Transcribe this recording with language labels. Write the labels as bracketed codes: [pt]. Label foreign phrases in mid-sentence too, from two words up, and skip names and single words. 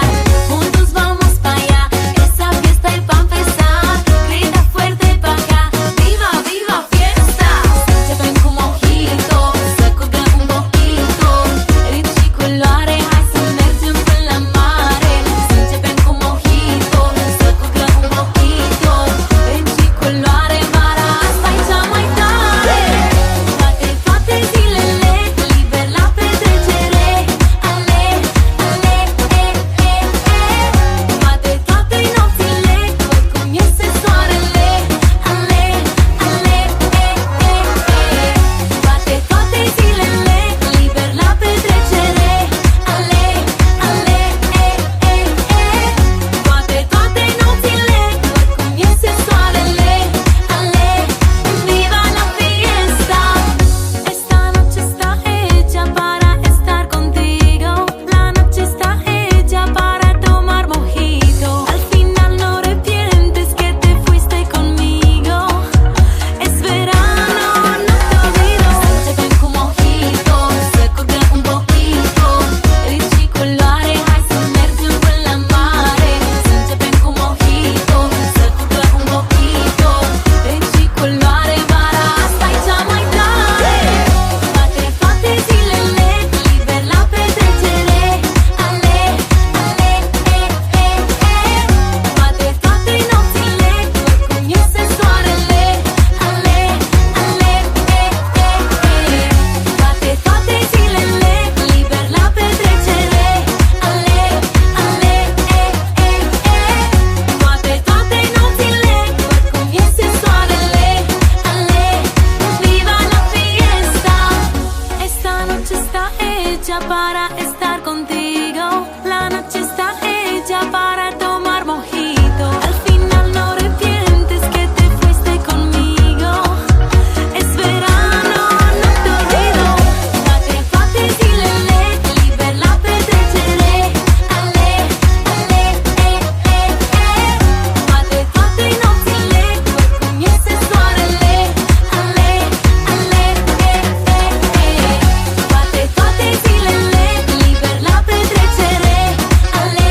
[es] Juntos vamos pa' allá, esa fiesta es pa' empezar. Grita fuerte pa' acá, viva, viva fiesta. Se ven con mojito, se copia un poquito. [ro] Riccicolare, hai să mergem până la mare. [es] Se ven con mojito, se copia un poquito. [ro] Riccicolare, vara asta e cea mai tare. Fate, fate, zilele, liber la petrecere. Ale, ale, Fate, toate nopțile, cum iese soarele. Ale, ale, Fate, toate zilele, liber la petrecere. Ale, ale, Toate, toate nopțile, cum iese soarele. Ale, [es] viva la fiesta. Esta noche está hecha para estar contigo. La noche está hecha para tomar mojito. Al final no arrepientes que te fuiste conmigo. Es verano, no te olvido. Se ven con mojito, se copia un poquito. [ro] Riccicolare, hai să mergem până la mare. [es] Se ven con mojito, se copia un poquito. [ro] Riccicolare, vara asta e cea mai tare. Fate, fate, zilele, liber la petrecere. Ale, ale, Fate, toate nopțile, cum iese soarele. Ale, ale, Fate, toate zilele, liber la petrecere. Ale, ale, Toate, toate nopțile, cum iese soarele. Ale, [es] viva la fiesta. Esta noche está hecha para estar contigo. La noche está hecha para tomar mojito. Al final no arrepientes que te fuiste conmigo. Es verano, no te olvido. [ro] Fate, fate, zilele, liber la petrecere. Ale, ale, Fate, toate nopțile, cum iese soarele. Ale, ale, Fate, toate zilele, liber la petrecere.